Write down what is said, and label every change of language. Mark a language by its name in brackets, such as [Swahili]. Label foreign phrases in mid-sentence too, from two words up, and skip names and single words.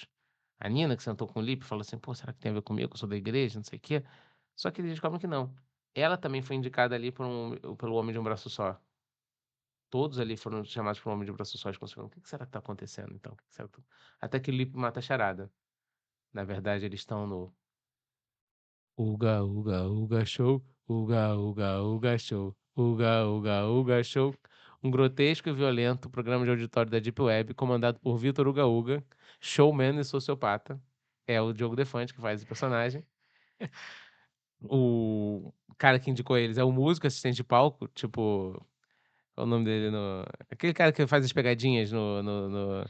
[Portuguese] A Nina, que sentou com o Lipe, falou assim: "Pô, será que tem a ver comigo? Eu sou da igreja, não sei o quê". Só que eles descobrem que não. Ela também foi indicada ali pelo Homem de um Braço Só. Todos ali foram chamados pelo Homem de um Braço Só, eles conseguiram: "O que que será que tá acontecendo então? O que que será que tá" Até que o Lipe mata a charada. Na verdade, eles estão no Uga, uga, uga show, uga, uga, uga show, uga, uga, uga show. Um grotesco e violento programa de auditório da Deep Web, comandado por Vitor Uga Uga, showman e sociopata. É o Diogo Defante que faz esse personagem. O cara que indicou eles é o músico, assistente de palco, tipo, qual é o nome dele no aquele cara que faz as pegadinhas no